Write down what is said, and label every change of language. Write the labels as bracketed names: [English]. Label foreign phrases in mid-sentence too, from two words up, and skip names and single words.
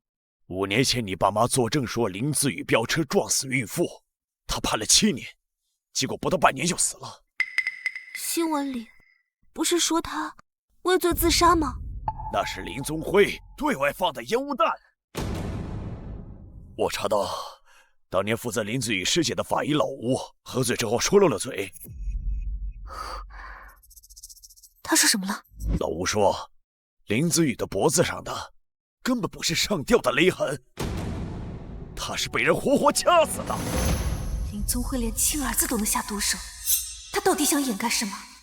[Chinese] ？5 年前你爸媽作證說林子宇飆車撞死孕婦，他判了7年，結果不到半年就死了。新聞裡不是說他畏罪自殺嗎？那是林宗輝對外放的煙霧彈。我查到，當年負責林子宇屍檢的法醫老吳喝醉之後說漏了嘴。他說什麼了？老吳說，林子宇的脖子上的根本不是上吊的勒痕，他是被人活活掐死的。林宗輝連親兒子都能下毒手，他到底想掩蓋什麼？